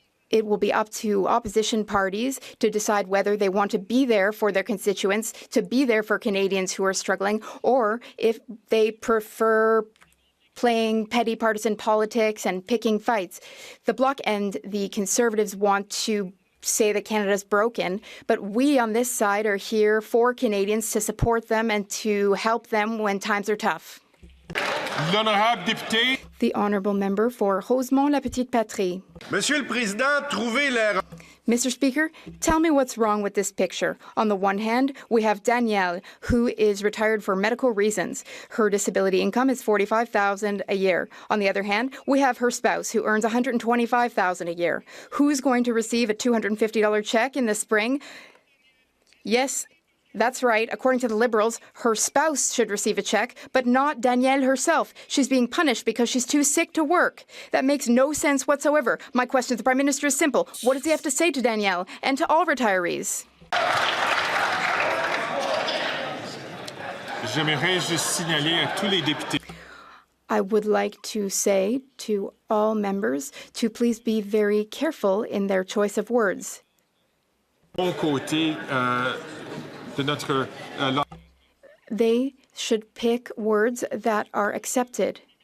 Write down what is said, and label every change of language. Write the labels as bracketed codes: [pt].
[en] It will be up to opposition parties to decide whether they want to be there for their constituents, to be there for Canadians who are struggling, or if they prefer playing petty partisan politics and picking fights. The Bloc and the Conservatives want to say that Canada's broken, but we on this side are here for Canadians to support them and to help them when times are tough. [fr] L'honorable député. [en] The Honourable Member for Rosemont-la-Petite-Patrie. [fr] Monsieur le Président, trouvez l'erreur. [en] Mr. Speaker, tell me what's wrong with this picture. On the one hand, we have Danielle, who is retired for medical reasons. Her disability income is $45,000 a year. On the other hand, we have her spouse, who earns $125,000 a year. Who's going to receive a $250 check in the spring? Yes, that's right. According to the Liberals, her spouse should receive a check, but not Danielle herself. She's being punished because she's too sick to work. That makes no sense whatsoever. My question to the Prime Minister is simple. What does he have to say to Danielle and to all retirees? [fr] J'aimerais juste signaler à tous les députés. [en] I would like to say to all members to please be very careful in their choice of words. [fr] Bon côté, de notre, [en] They should pick words that are accepted.